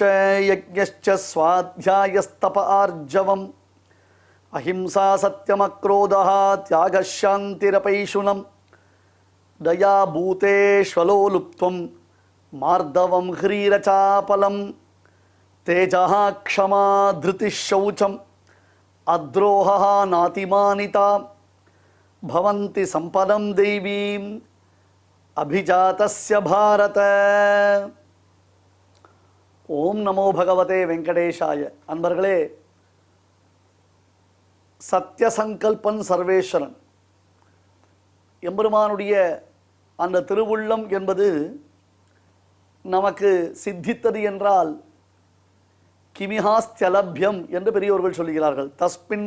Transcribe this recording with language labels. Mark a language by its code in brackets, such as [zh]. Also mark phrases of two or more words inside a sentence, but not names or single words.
[sa] यज्ञश्च स्वाध्यायस्तप आर्जवम् अहिंसा सत्यमक्रोधः त्यागः शान्तिरपैशुनम् दया भूतेष्वलो लुप्त्वं मार्दवं ह्रीरचापलम् तेजः क्षमा धृतिः शौचम् अद्रोहः नातिमानिता भवन्ति सम्पदं दैवीम् अभिजातस्य भारत. ॐ नमो भगवते वेङ्कटेशाय. [ta] அன்பர்களே, சத்யசங்கல்பன் சர்வேஸ்வரன் எம்பெருமானுடைய அந்த திருவுள்ளம் என்பது நமக்கு சித்தித்தது என்றால் கிமிஹாஸ்தலபியம் என்று பெரியோர்கள் சொல்கிறார்கள்.